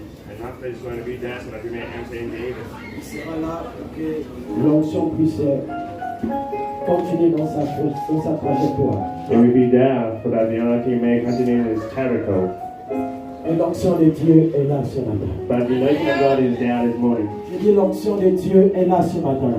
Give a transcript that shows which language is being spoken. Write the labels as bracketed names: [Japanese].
[English] And after he's going to be there so that we may answer in David. [French] Il sera là pour que l'onction puisse continuer dans sa trajectoire. [English] He will be there so that the anointing may continue in his territory. [French] Et l'onction de Dieu est là ce matin. [English] But the anointing of God is there this morning. [French] Je dis l'onction de Dieu est là ce matin.